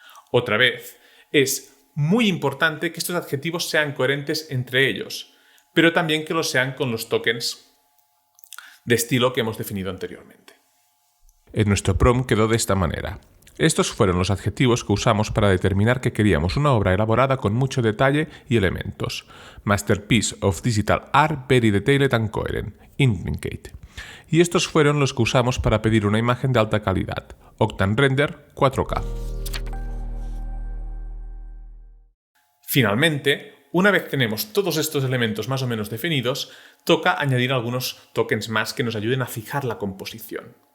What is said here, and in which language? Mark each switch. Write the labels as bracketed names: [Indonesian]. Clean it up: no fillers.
[Spanish] Otra vez, es muy importante que estos adjetivos sean coherentes entre ellos, pero también que lo sean con los tokens de estilo que hemos definido anteriormente. En nuestro prompt quedó de esta manera. Estos fueron los adjetivos que usamos para determinar que queríamos una obra elaborada con mucho detalle y elementos. [English] Masterpiece of digital art, very detailed and coherent. Intricate. [Spanish] Y estos fueron los que usamos para pedir una imagen de alta calidad. [English] Octane Render 4K. [Spanish] Finalmente, una vez tenemos todos estos elementos más o menos definidos, toca añadir algunos tokens más que nos ayuden a fijar la composición.